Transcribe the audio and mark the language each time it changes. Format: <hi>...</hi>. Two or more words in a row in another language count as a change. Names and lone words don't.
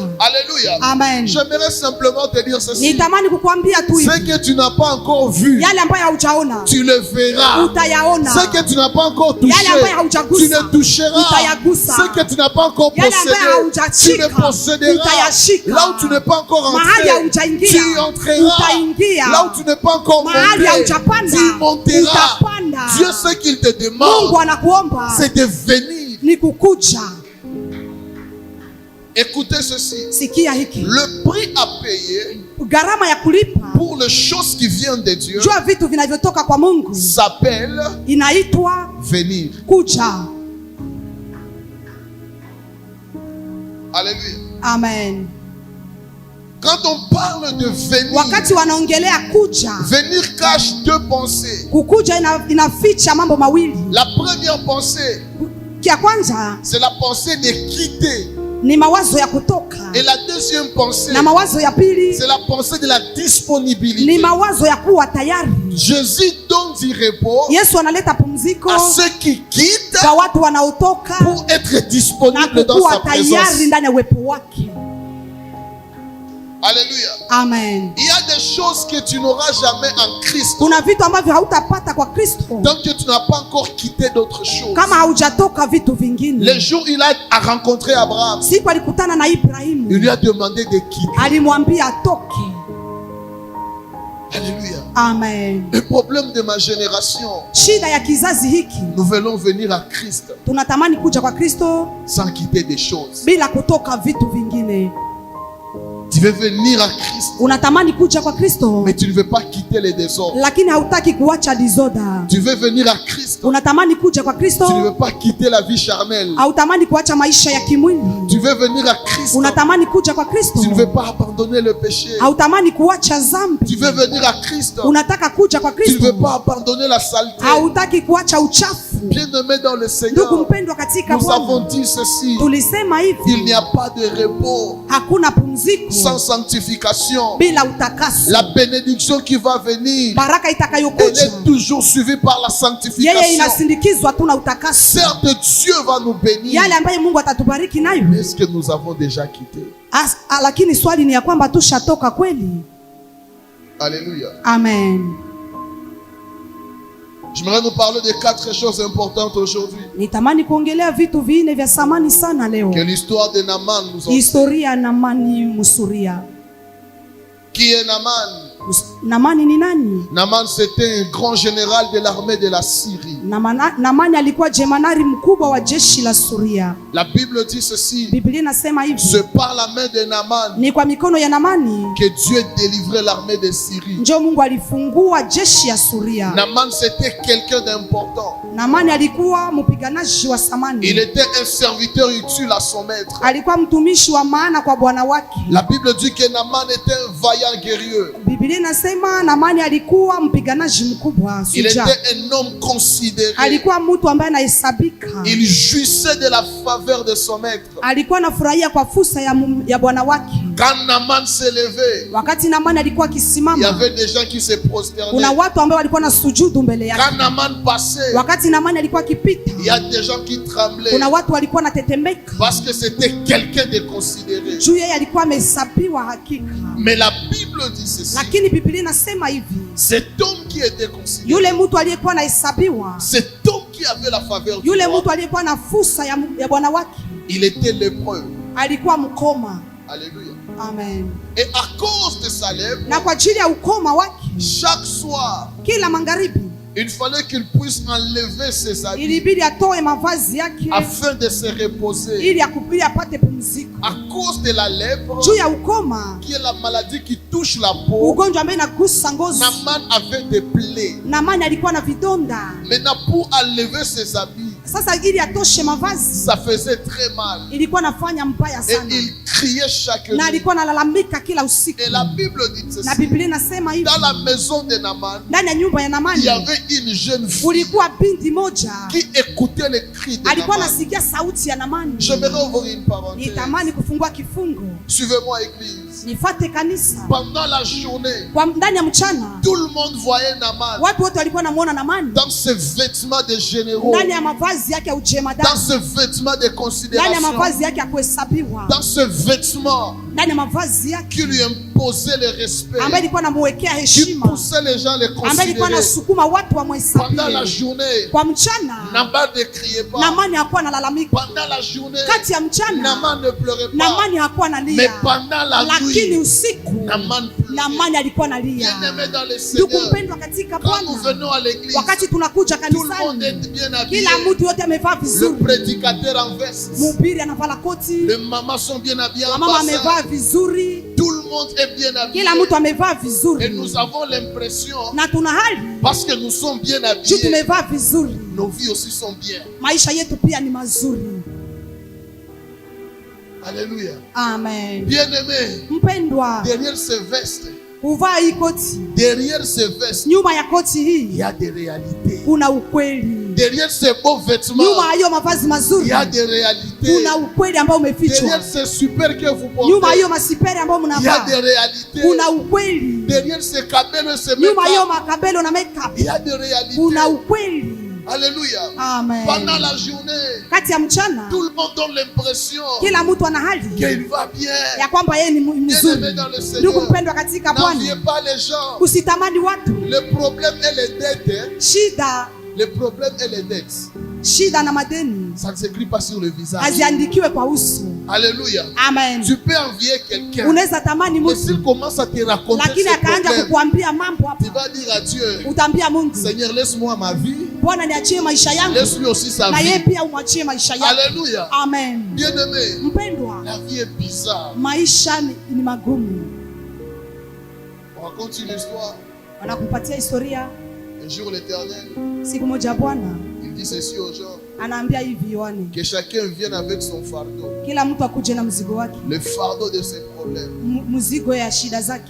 <fr>Alléluia. Amen. J'aimerais simplement te dire ceci.</fr> <sw>Nitamani kukwambia tu</sw> <fr>Ce</fr> <sw>hivi,</sw> <fr>que tu n'as pas encore vu,</fr> <sw>yale ambayo haujaona</sw> <fr>tu le verras.</fr> <sw>utayaona,</sw> <fr>Ce que tu n'as pas encore touché,</fr> <sw>yale ambayo haujagusa</sw> <fr>tu le toucheras.</fr> <sw>utayagusa,</sw> <fr>Ce que tu n'as pas encore</fr> <sw>yale</sw> <fr>possédé,</fr> <sw>ambayo</sw> <fr>tu</fr> <sw>haujashika</sw> <fr>le posséderas.</fr> <sw>utayashika,</sw> <fr>Là où tu n'es pas encore</fr> <sw>mahali</sw> <fr>entré,</fr> <sw>haujaingia</sw> <fr>tu y entreras.</fr> <sw>utaingia,</sw> <fr>Là où tu n'es pas encore</fr> <sw>mahali</sw> <fr>monté,</fr> <sw>haujapanda</sw> <fr>tu y monteras.</fr> <sw>utapanda.</sw> <fr>Dieu, ce qu'il te</fr> <sw>Mungu</sw> <fr>demande,</fr> <sw>anakuomba</sw> <fr>c'est de venir.</fr> <sw>ni kukuja.</sw> <fr>Écoutez ceci.</fr> <sw>Sikia hiki,</sw> <fr>Le prix à payer</fr> <sw>gharama ya kulipa</sw> <fr>pour les choses qui viennent de Dieu</fr> <sw>jua vitu vinavyotoka kwa Mungu</sw> <fr>s'appelle</fr> <sw>inaitwa</sw> <fr>venir.</fr> <sw>kuja.</sw> <fr>Alléluia. Amen. Quand on parle de venir,</fr> <sw>Wakati wanaongelea kuja,</sw> <fr>venir cache deux pensées.</fr> <sw>kukuja inaficha mambo mawili.</sw> <fr>La première pensée,</fr> <sw>Kia kwanza</sw> <fr>c'est la pensée de quitter.</fr> <sw>ni mawazo ya kutoka,</sw> <fr>Et la deuxième pensée,</fr> <sw>na mawazo ya pili</sw> <fr>c'est la pensée de la</fr> <sw>ni</sw> <fr>disponibilité.</fr> <sw>mawazo ya kuwa tayari.</sw> <fr>Jésus donne du repos</fr> <sw>Yesu analeta pumziko</sw> <fr>à ceux qui quittent</fr> <sw>kwa watu wanaotoka</sw> <fr>pour être</fr> <sw>na</sw> <fr>disponibles dans</fr> <sw>kukuwa</sw> <fr>sa présence.</fr> <sw>tayari ndani ya uwepo wake.</sw> <fr>Alléluia. Amen. Il y a des choses que tu n'auras jamais en Christ</fr> <sw>Kuna vitu ambavyo hautapata kwa Kristo</sw> <fr>tant que tu n'as pas encore quitté d'autres choses.</fr> <sw>kama haujatoka vitu vingine.</sw> <fr>Le jour où il a rencontré Abraham,</fr> <sw>Siku alikutana na</sw> <fr>il</fr> <sw>Ibrahimu,</sw> <fr>lui a demandé de quitter.</fr> <sw>alimwambia atoke.</sw> <fr>Alléluia. Amen. Le problème de ma génération,</fr> <sw>Shida ya kizazi hiki,</sw> <fr>nous voulons venir à Christ</fr> <sw>tunatamani kuja kwa Kristo</sw> <fr>sans quitter des choses.</fr> <sw>bila kutoka vitu vingine.</sw> <fr>Tu veux venir à Christ,</fr> <sw>Unatamani kuja kwa Kristo,</sw> <fr>mais tu ne veux pas quitter les désordres.</fr> <sw>lakini hautaki kuacha dizoda.</sw> <fr>Tu veux venir à Christ,</fr> <sw>Unatamani kuja kwa Kristo,</sw> <fr>tu ne veux pas quitter la vie charnelle.</fr> <sw>hautamani kuacha maisha ya kimwili.</sw> <fr>Tu veux venir à Christ,</fr> <sw>Unatamani kuja kwa Kristo,</sw> <fr>tu ne veux pas abandonner le péché.</fr> <sw>hautamani kuacha dhambi.</sw> <fr>Tu veux venir à Christ,</fr> <sw>Unataka kuja kwa</sw> <fr>tu ne veux</fr> <sw>Kristo,</sw> <fr>pas abandonner la saleté.</fr> <sw>hautaki kuacha uchafu.</sw> <fr>Bien-aimé dans le</fr> <sw>Ndugu</sw> <fr>Seigneur,</fr> <sw>mpendwa katika</sw> <fr>nous avons</fr> <sw>Bwana,</sw> <fr>dit ceci:</fr> <sw>tulisema</sw> <fr>il</fr> <sw>hivi,</sw> <fr>n'y a pas de repos</fr> <sw>hakuna pumziko</sw> <fr>sans sanctification.</fr> <sw>bila utakaso.</sw> <fr>La bénédiction qui va venir,</fr> <sw>Baraka</sw> <fr>elle</fr> <sw>itakayokuja</sw> <fr>est toujours suivie par la</fr> <sw>yeye</sw> <fr>sanctification.</fr> <sw>inasindikizwa tu na utakaso.</sw> <fr>Certes, Dieu va nous bénir.</fr> <sw>Yale ambayo Mungu atatubariki nayo.</sw> <fr>Mais est-ce que nous avons déjà quitté?</fr> <sw>Lakini swali ni ya kwamba tushatoka kweli?</sw> <fr>Alléluia. Amen. J'aimerais nous parler de 4 choses importantes aujourd'hui.</fr> <sw>Nitamani kuongelea vitu vinne vya samani sana leo.</sw> <fr>Que l'histoire de Naaman nous enseigne.</fr> <sw>Historia ya Naamani Msuria.</sw> <fr>Qui est Naaman?</fr> <sw>Naamani ni nani?</sw> <fr>Naaman, c'était un grand général de l'armée de la Syrie.</fr> <sw>Naamani alikuwa jemadari mkubwa wa jeshi la Suria.</sw> <fr>La Bible dit ceci:</fr> <sw>Biblia inasema hivi,</sw> <fr>c'est par la main de Naaman</fr> <sw>ni kwa mikono ya Naamani</sw> <fr>que Dieu délivrait l'armée de Syrie.</fr> <sw>ndio Mungu alifungua jeshi ya Suria.</sw> <fr>Naaman, c'était quelqu'un d'important.</fr> <sw>Naamani alikuwa mpiganaji wa samani.</sw> <fr>Il était un serviteur utile à son maître.</fr> <sw>Alikuwa mtumishi wa maana kwa bwana wake.</sw> <fr>La Bible dit que Naaman était un vaillant guerrier.</fr> <sw>Biblia inasema Naamani alikuwa mpiganaji mkubwa,</sw> <fr>Il</fr> <sw>shujaa.</sw> <fr>était un homme considéré.</fr> <sw>Alikuwa mtu ambaye anahesabika.</sw> <fr>Il jouissait de la faveur de son maître.</fr> <sw>Alikuwa anafurahia kwa fursa ya bwana wake.</sw> <fr>Quand Naaman s'est levé,</fr> <sw>Wakati Naamani alikuwa</sw> <fr>il y</fr> <sw>akisimama,</sw> <fr>avait des gens qui se prosternaient.</fr> <sw>kuna watu ambao walikuwa na sujudu mbele yake.</sw> <fr>Quand Naaman passait,</fr> <sw>Wakati Naamani alikuwa akipita,</sw> <fr>il y a des gens qui tremblaient</fr> <sw>kuna watu walikuwa natetemeka</sw> <fr>parce que c'était quelqu'un de considéré.</fr> <sw>juu yeye alikuwa amehesabiwa hakika.</sw> <fr>Mais la Bible dit ceci:</fr> <sw>Lakini Biblia inasema hivi,</sw> <fr>cet homme qui était considéré,</fr> <sw>yule mtu aliyekuwa anahesabiwa,</sw> <fr>cet homme qui avait la faveur du</fr> <sw>yule</sw> <fr>roi,</fr> <sw>mtu aliyekuwa na fursa ya bwana wake,</sw> <fr>il était lépreux.</fr> <sw>alikuwa mkoma.</sw> <fr>Alléluia. Amen. Et à cause de sa lèpre,</fr> <sw>Na kwa ajili ya ukoma wake,</sw> <fr>chaque soir,</fr> <sw>kila magharibi</sw> <fr>il fallait qu'il puisse enlever ses habits</fr> <sw>ilibidi atoe mavazi yake</sw> <fr>afin de se reposer.</fr> <sw>ili apate pumziko.</sw> <fr>À cause de la lèpre,</fr> <sw>Juu ya ukoma,</sw> <fr>qui est la maladie qui touche la peau,</fr> <sw>ugonjwa ambaye inagusa ngozi,</sw> <fr>Naaman avait des plaies.</fr> <sw>Naamani alikuwa na vidonda.</sw> <fr>Maintenant, pour enlever ses habits,</fr> <sw>Sasa ili atoshe mavazi</sw> <fr>ça faisait très mal.</fr> <sw>ilikuwa nafanya mbaya</sw> <fr>Et</fr> <sw>sana,</sw> <fr>il criait chaque</fr> <sw>na</sw> <fr>nuit.</fr> <sw>alikuwa analalamika kila usiku.</sw> <fr>Et la Bible dit</fr> <sw>Na</sw> <fr>ceci:</fr> <sw>Biblia inasema hivi,</sw> <fr>dans la maison de Naaman,</fr> <sw>ndani ya nyumba ya</sw> <fr>il y</fr> <sw>Naamani</sw> <fr>avait une jeune fille</fr> <sw>kulikuwa binti moja</sw> <fr>qui écoutait les cris de</fr> <sw>alikuwa</sw> <fr>Naaman.</fr> <sw>anasikia sauti ya Naamani.</sw> <fr>J'aimerais ouvrir une parenthèse.</fr> <sw>Nitamani kufungua kifungo,</sw> <fr>Suivez-moi, église.</fr> <sw>nifate kanisa.</sw> <fr>Pendant la journée,</fr> <sw>Kwa ndani ya mchana</sw> <fr>tout le monde voyait Naaman</fr> <sw>watu wote walikuwa namuona Naamani</sw> <fr>dans ses vêtements de généraux,</fr> <sw>ndani ya mavazi yake ya</sw> <fr>dans</fr> <sw>ujemadari,</sw> <fr>ses vêtements de</fr> <sw>ndani ya</sw> <fr>considération,</fr> <sw>mavazi yake ya kuhesabiwa,</sw> <fr>dans ce vêtement</fr> <sw>ndani ya mavazi yake</sw> <fr>qui lui imposait le respect,</fr> <sw>ambaye ilikuwa namuwekea</sw> <fr>qui</fr> <sw>heshima,</sw> <fr>poussait les gens à le</fr> <sw>ambaye ilikuwa</sw> <fr>considérer.</fr> <sw>nasukuma watu</sw> <fr>Pendant la</fr> <sw>wamhesabie.</sw> <fr>journée,</fr> <sw>Kwa mchana</sw> <fr>Naaman ne criait pas.</fr> <sw>Naamani hakuwa analalamika.</sw> <fr>Pendant la journée,</fr> <sw>Kati ya mchana</sw> <fr>Naaman ne pleurait pas.</fr> <sw>Naamani hakuwa</sw> <fr>Mais</fr> <sw>analia,</sw> <fr>pendant la</fr> <sw>lakini</sw> <fr>nuit,</fr> <sw>usiku</sw> <fr>Naaman pleurait.</fr> <sw>Naamani alikuwa analia.</sw> <fr>Bien-aimé dans le</fr> <sw>Ndugu</sw> <fr>Seigneur,</fr> <sw>mpendwa katika</sw> <fr>quand nous</fr> <sw>Bwana,</sw> <fr>venons à l'église,</fr> <sw>wakati tunakuja</sw> <fr>tout le monde</fr> <sw>kanisani,</sw> <fr>est bien habillé.</fr> <sw>kila mtu yote amevaa</sw> <fr>Le</fr> <sw>vizuri.</sw> <fr>prédicateur en veste,</fr> <sw>Mhubiri anavaa koti,</sw> <fr>les mamans sont bien habillées en</fr> <sw>mama</sw> <fr>bassin.</fr> <sw>amevaa vizuri,</sw> <fr>Tout le monde est bien habillé.</fr> <sw>kila mtu amevaa</sw> <fr>Et</fr> <sw>vizuri,</sw> <fr>nous avons l'impression,</fr> <sw>na tuna hali</sw> <fr>parce que nous sommes bien</fr> <sw>juu</sw> <fr>habillés,</fr> <sw>tumevaa vizuri,</sw> <fr>nos vies aussi sont bien.</fr> <sw>maisha yetu pia ni mazuri.</sw> <fr>Alléluia. Amen. Bien-aimé,</fr> <sw>Mpendwa,</sw> <fr>derrière ces vestes,</fr> <sw>kuvaa hii koti,</sw> <fr>derrière ces vestes,</fr> <sw>nyuma ya koti</sw> <fr>il</fr> <sw>hii</sw> <fr>y a des réalités.</fr> <sw>kuna ukweli.</sw> <fr>Derrière ces beaux vêtements,</fr> <sw>Nyuma ya hiyo mavazi</sw> <fr>il</fr> <sw>mazuri</sw> <fr>y a des réalités.</fr> <sw>kuna ukweli ambao umefichwa.</sw> <fr>Derrière ces super que vous</fr> <sw>Nyuma ya</sw> <fr>portez,</fr> <sw>hiyo masiperi ambao</sw> <fr>il y a</fr> <sw>mnavaa</sw> <fr>des réalités.</fr> <sw>kuna ukweli.</sw> <fr>Derrière ces cabelles et ces</fr> <sw>Nyuma ya hiyo</sw> <fr>make-up,</fr> <sw>makabelo na makeup</sw> <fr>il y a des réalités.</fr> <sw>kuna ukweli.</sw> <fr>Alléluia. Amen. Pendant la journée,</fr> <sw>Kati ya mchana</sw> <fr>tout le monde donne l'impression</fr> <sw>kila mtu ana hali</sw> <fr>qu'il va bien.</fr> <sw>ya kwamba yeye ni mzuri.</sw> <fr>Bien-aimé dans le</fr> <sw>Ndugu</sw> <fr>Seigneur,</fr> <sw>mpendwa katika</sw> <fr>n'enviez</fr> <sw>Bwana,</sw> <fr>pas les gens.</fr> <sw>usitamani watu.</sw> <fr>Le problème et les dettes, hein.</fr> <sw>Shida</sw> <fr>Le problème et les dettes,</fr> <sw>shida na madeni</sw> <fr>ça ne s'écrit pas sur le visage.</fr> <sw>haziandikiwe kwa uso.</sw> <fr>Alléluia. Amen. Tu peux envier quelqu'un,</fr> <sw>Unaweza tamani</sw> <fr>mais</fr> <sw>mtu</sw> <fr>s'il commence à te raconter</fr> <sw>lakini</sw> <fr>ses</fr> <sw>akaanza</sw> <fr>problèmes,</fr> <sw>kukuambia mambo</sw> <fr>tu</fr> <sw>hapa,</sw> <fr>vas dire à Dieu,</fr> <sw>utaambia Mungu,</sw> <fr>Seigneur, laisse-moi ma vie.</fr> <sw>Bwana niachie maisha yangu.</sw> <fr>Laisse-lui aussi sa</fr> <sw>Na yeye</sw> <fr>vie.</fr> <sw>pia umwachie maisha yako.</sw> <fr>Alléluia. Amen. Bien-aimé,</fr> <sw>Mpendwa,</sw> <fr>la vie est bizarre.</fr> <sw>maisha ni magumu.</sw> <fr>On raconte une histoire.</fr> <sw>Wanakupatia historia.</sw> <fr>Un jour l'Éternel,</fr> <sw>Siku moja Bwana</sw> <fr>il dit ceci aux gens.</fr> <sw>anaambia hivi Yohane,</sw> <fr>Que chacun vienne avec son fardeau.</fr> <sw>kila mtu akuje na mzigo wake,</sw> <fr>Le fardeau de ses problèmes.</fr> <sw>mzigo ya shida zake,</sw>